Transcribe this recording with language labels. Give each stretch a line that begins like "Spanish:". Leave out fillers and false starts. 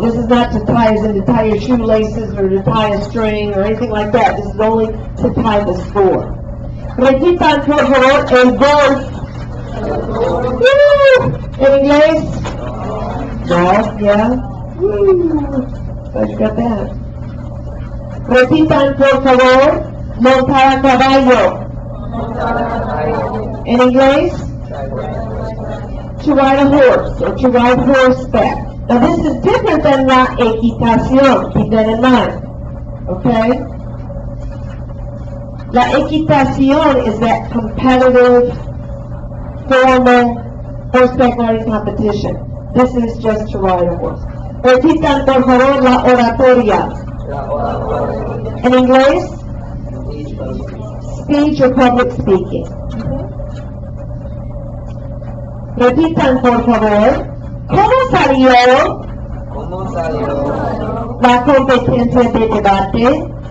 English: This is not to tie as in to tie your shoelaces or to tie a string or anything like that. This is only to tie the score.
Spanish: Repitan, por favor, el golf.
English: Woo!
Spanish: En inglés?
English: Golf, yeah. Woo! Glad you got that.
Spanish: Repitan, por favor, montar a caballo. En inglés?
English: To ride a horse or to ride horseback. Now this is different than la equitación. Keep that in mind. Okay?
Spanish: La equitación
English: is that competitive, formal horseback riding competition. This is just to ride a horse.
Spanish: Repitan, por favor, la oratoria. En inglés?
English: speech or public speaking.
Spanish: Repitan, por favor. ¿Cómo salió ¿Cómo salió la competencia de debate?